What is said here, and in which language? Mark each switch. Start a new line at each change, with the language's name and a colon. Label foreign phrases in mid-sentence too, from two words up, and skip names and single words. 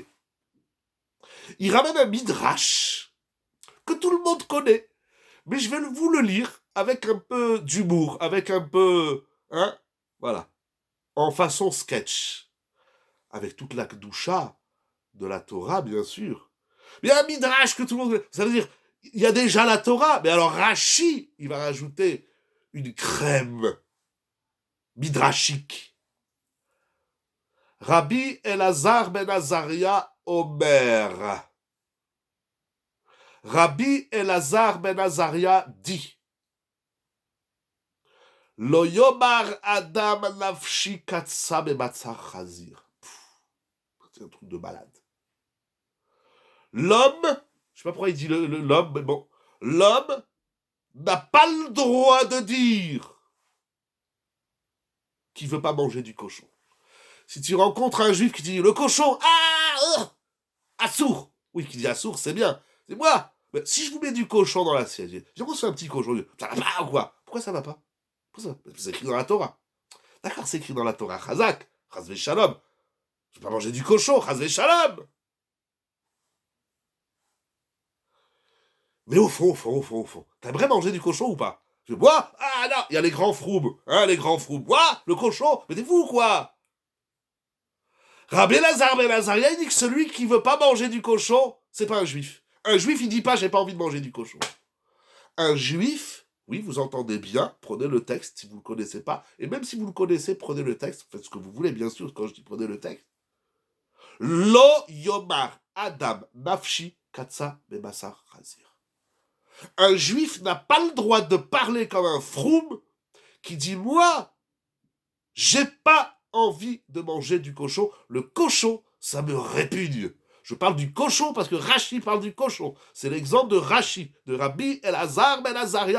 French: Il ramène un midrash que tout le monde connaît, mais je vais vous le lire avec un peu d'humour, avec un peu, voilà, en façon sketch, avec toute la kedusha de la Torah, bien sûr. Mais il y a un midrash que tout le monde connaît. Ça veut dire, il y a déjà la Torah, mais alors Rashi, il va rajouter une crème midrashique. Rabbi Elazar ben Azaria Omer. Rabbi Elazar ben Azaria dit
Hebrew: לא יאמר אדם נפשי קצה בבשר חזיר.
French: C'est un truc de malade. L'homme, je sais pas pourquoi il dit l'homme, mais bon, l'homme n'a pas le droit de dire qu'il veut pas manger du cochon. Si tu rencontres un juif qui dit le cochon, assour, oui, qui dit assour, c'est bien, c'est moi. Mais si je vous mets du cochon dans l'assiette, j'ai reçu un petit cochon, ça va pas ou quoi? Pourquoi ça va pas? C'est écrit dans la Torah. D'accord, c'est écrit dans la Torah.
Hebrew: חזק חס ושלום.
French: Je vais pas manger du cochon,
Hebrew: חס ושלום.
French: Mais au fond, t'aimerais manger du cochon ou pas? Je bois? Ah non, il y a les grands froubes, les grands froubes. Bois, le cochon, mais t'es fou ou quoi? Rabbi Elazar ben Azaria, il dit que celui qui veut pas manger du cochon, c'est pas un juif. Un juif, il dit pas j'ai pas envie de manger du cochon. Un juif, oui, vous entendez bien, prenez le texte si vous le connaissez pas, et même si vous le connaissez, prenez le texte, faites ce que vous voulez, bien sûr, quand je dis prenez le texte.
Hebrew: לא יאמר אדם נפשי קצה בבשר חזיר.
French: Un juif n'a pas le droit de parler comme un froum qui dit moi, j'ai pas envie de manger du cochon. Le cochon, ça me répugne. Je parle du cochon parce que Rashi parle du cochon. C'est l'exemple de Rashi, de Rabbi Elazar ben Azaria.